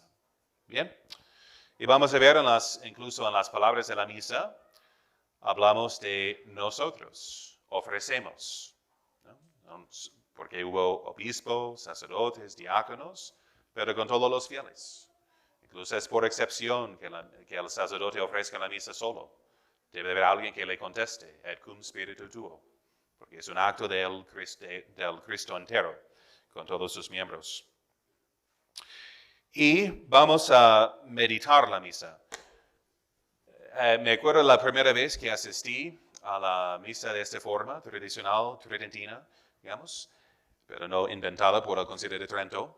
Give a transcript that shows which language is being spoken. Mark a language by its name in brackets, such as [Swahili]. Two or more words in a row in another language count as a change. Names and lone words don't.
[Spanish] Bien, y vamos a ver incluso en las palabras de la misa, hablamos de nosotros, ofrecemos, ¿no? Porque hubo obispos, sacerdotes, diáconos, pero con todos los fieles. Incluso es por excepción que el sacerdote ofrezca la misa solo. Debe haber alguien que le conteste, [Latin] et cum spiritu tuo, [Spanish] porque es un acto del Cristo entero, con todos sus miembros. Y vamos a meditar la misa. Me acuerdo la primera vez que asistí a la misa de esta forma, tradicional, tridentina, digamos, pero no inventada por el Concilio de Trento.